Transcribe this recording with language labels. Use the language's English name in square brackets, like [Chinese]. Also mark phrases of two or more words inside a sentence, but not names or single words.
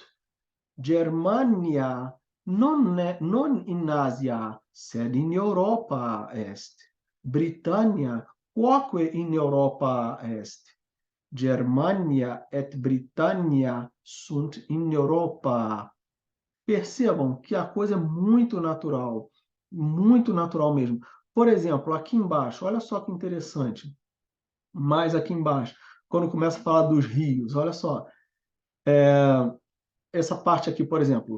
[Latin] Germania non in Asia, sed in Europa est. Britannia quoque in Europa est. Germania et Britannia sunt in Europa. [Portuguese] Percebam que a coisa é muito natural mesmo. Por exemplo, aqui embaixo, olha só que interessante. Mais aqui embaixo, quando começa a falar dos rios, olha só. Essa parte aqui, por exemplo.